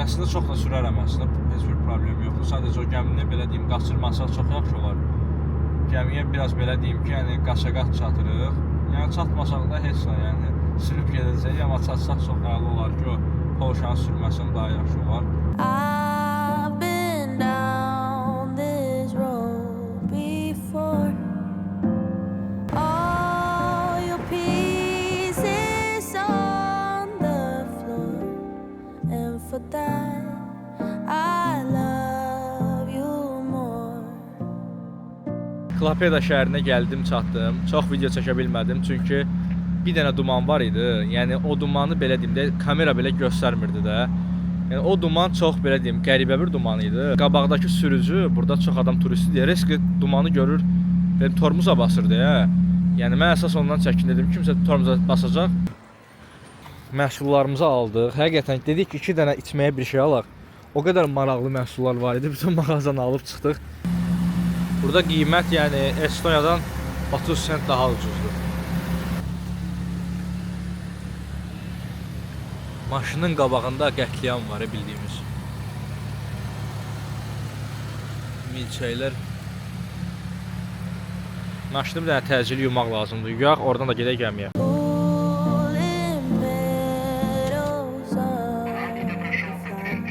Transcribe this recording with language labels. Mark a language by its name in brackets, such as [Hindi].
[Azerbaijani] Əslində çox da sürərəm əslində. Heç bir problem yoxdur. Sadəcə o gəmini belə deyim, qaçırmasaq çox yaxşı olar. Gəmiyə biraz belə deyim ki, yəni qaça-qaç çatırıq. Yəni çatmasaq da heç nə, yəni sürüb gedəcək, amma çatsaq çox əla olar ki, o Polşanı sürməsən daha yaxşı olar. [English] I've been down this road before. All your pieces on the floor, and for that I love you more. [Azerbaijani] Klapeda şəhərinə gəldim, çatdım. Çox video çəkə bilmədim çünki bir dənə duman var idi. Yəni o dumanı belə deyim də kamera belə göstərmirdi də. Yəni o duman çox belə deyim qəribə bir duman idi. Qabaqdakı sürücü, burada çox adam turisti deyə risk dumanı görür, benim tormoza basır deyə. Yəni mən əsas ondan çəkinirdim. Kimsə tormoza basacaq. Məhsullarımızı aldıq. Həqiqətən dedik ki, 2 dənə içməyə bir şey alaq. O qədər maraqlı məhsullar var idi. Bütün mağazanı alıb çıxdıq. Burada qiymət yəni Estoniyadan 30 sent daha ucuzdur. Maşının qabağında qətliam var bildiyimiz. Milçəklər. Maşını bir dənə təcili yumaq lazımdır. Yuyaq, oradan da gedək gəmiyə. [English] Pulling petals of the flower.